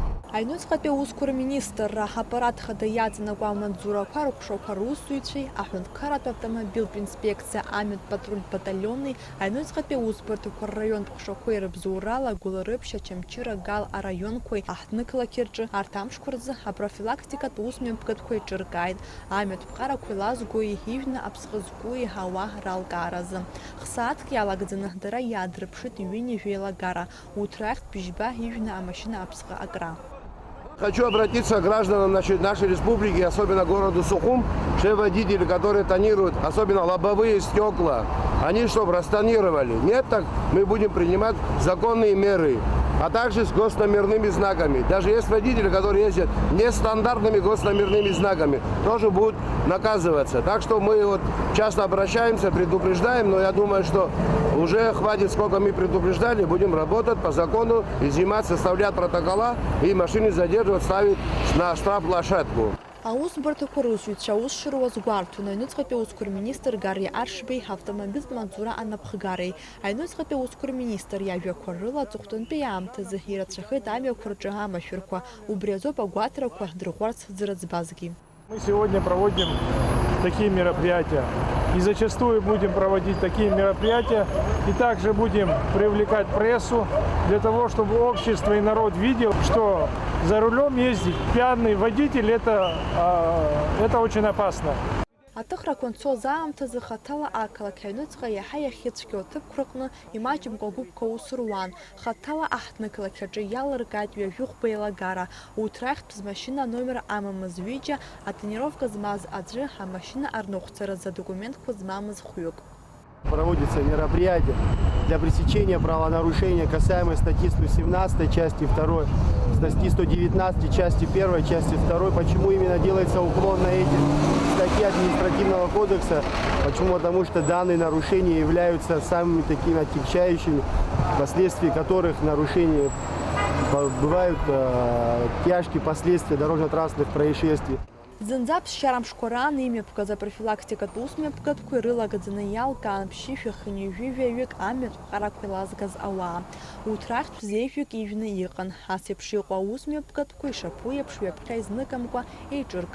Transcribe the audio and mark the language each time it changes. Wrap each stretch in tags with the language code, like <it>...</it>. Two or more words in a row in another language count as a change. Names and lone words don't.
<ab>Аҩныҵҟатәи аусқәа министр аппарат хада иаҵанакуа амаҵзурақәа рыҟәшақәа русзуҩцәеи аҳәынҭқарратә автомобильтә инспекциа амҩатә патрультә баталиони аҩныҵҟатәи аусбарҭақәа рраионтә ҟәшақәеи рыбзоурала Гәыларыԥшь, Очамчыра, Гал араионқәеи аҳҭнықалақьи рҿы арҭ амшқәа рзы апрофилактикатә усмҩаԥгатәқәа еиҿыркааит амҩатә ԥҟарақәа еилазгои ижәны аԥсҟы згои ауаа ралкааразы. Хсааҭк иалагӡаны дара иаадрыԥшит ҩынҩажәа еилагара урҭ рахьтә бжьба ижәны амашьына аԥсҟы акра.</ab> <ru>Хочу обратиться к гражданам нашей республики, особенно городу Сухум, все водители, которые тонируют, особенно лобовые стекла, они чтобы растонировали. Нет, так мы будем принимать законные меры, а также с госномерными знаками. Даже есть водители, которые ездят нестандартными госномерными знаками, тоже будут наказываться. Так что мы вот часто обращаемся, предупреждаем, но я думаю, что уже хватит, сколько мы предупреждали, будем работать по закону, изымать, составлять протокола и машины задерживать, ставить на штрафплощадку.</ru> <ab>Аусбарҭақәа русзуҩцәа аус шыруаз гәарҭон аҩныҵҟатәи аусқәа рминистр Гарри Аршбеи ҳавтомобильтә маҵзура анапхгареи. Аҩныҵҟатәи аусқәа рминистр иажәақәа рыла аҵыхәтәантәи аамҭазы ирацәахеит амҩақәа рҿы амашәырқәа. Убри азоуп агәаҭарақәа дырӷәӷәарц зырыӡбазгьы.</ab> <ru>Мы сегодня проводим такие мероприятия. И зачастую будем проводить такие мероприятия. И также будем привлекать прессу для того, чтобы общество и народ видел, что за рулем ездить пьяный водитель это очень опасно.</ru> <ab>Аҭыхрақәа анцоз аамҭазы хаҭала ақалақь аҩныҵҟа иаҳа иахьыцәгьоу аҭыԥқәа рҟны имаҷымкәа гәыԥқәа аус руан. Хаҭала аҳҭнықалақь аҿы иалыркааит ҩажәихәба еилагара. Урҭ рахьтә змашьына номер амамыз ҩыџьа, атонировка змаз аӡәы, амашьына арныҟәцаразы адокументқәа змамыз хәҩык.</ab> <ru>Проводится мероприятие для пресечения правонарушения касаемо статьи 117 части 2, статьи 119 части 1, части 2. Почему именно делается уклон на эти статьи административного кодекса? Почему? Потому что данные нарушения являются самыми такими отягчающими, последствия которых нарушения бывают тяжкие последствия дорожно-транспортных происшествий.</ru> <ab>Зынӡа ԥсшьарамшқәа раан имҩаԥгаз апрофилактикатә усмҩаԥгатәқәа ирылагӡаны иалкаан ԥшьышәахьынҩ ҩыжәаҩык амҩатә ԥҟарақәа еилазгаз ауаа. Урҭ рахьтә зеиӷьук ижәны иҟан. Ас еиԥш иҟоу аусмҩаԥгатәқәа ишаԥу еиԥш ҩаԥхьа изныкымкәа еиҿыркаалоит.</ab>